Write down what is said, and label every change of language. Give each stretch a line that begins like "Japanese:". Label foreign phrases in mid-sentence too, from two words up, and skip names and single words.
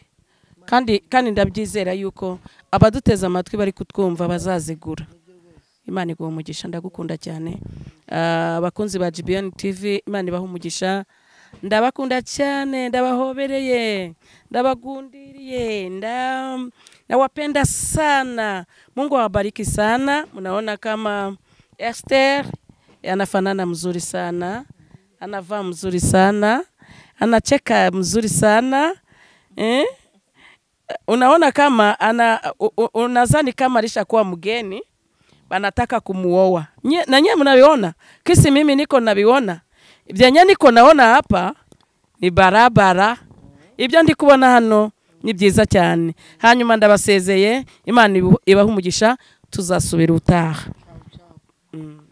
Kinyarwanda: Kandi ndabyizera yuko abaduteza amatwi bari kutwumva bazazigura. Imana iguha umugisha, ndagukunda cyane. Abakunzi ba GBN TV, Imana ibaha umugisha. Ndabakunda cyane, ndabahobereye, ndabagundiriye,
Swahili: nawapenda sana. Mungu awabariki sana. Mnaona kama Esther anafanana mzuri sana, anavaa mzuri sana, anacheka mzuri sana. Unaona kama unazani kama alishakuwa mgeni, wanataka kumuoa. Na nyie mnaviona? Kisi mimi niko naviona. Ibyo niko naona hapa ni barabara.
Kinyarwanda: Ibyo ndi kubona hano ni byiza cyane. Hanyuma ndabasezeye, Imana ibaha umugisha, tuzasubira utaha.